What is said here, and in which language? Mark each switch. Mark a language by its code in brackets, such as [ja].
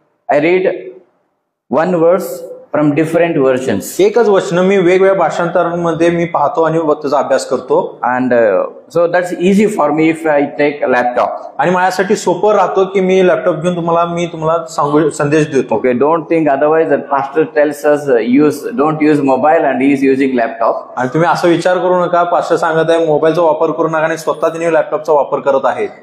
[en] I read one verse from different versions. [mr] एकच वचन मी वेगवेगळ्या भाषांतरांमध्ये मी पाहतो आणि त्याचा अभ्यास करतो. [en] And so that's easy for me if I take a laptop. [mr] आणि माझ्यासाठी सोपं राहतो की मी लॅपटॉप घेऊन तुम्हाला संदेश देतो. [en] Okay, don't think otherwise that pastor tells us don't use mobile and he is using laptop. [mr] आणि तुम्ही असं विचार करू नका पास्टर सांगत आहे मोबाईलचा वापर करू नका आणि स्वतः त्यांनी लॅपटॉपचा वापर करत आहेत.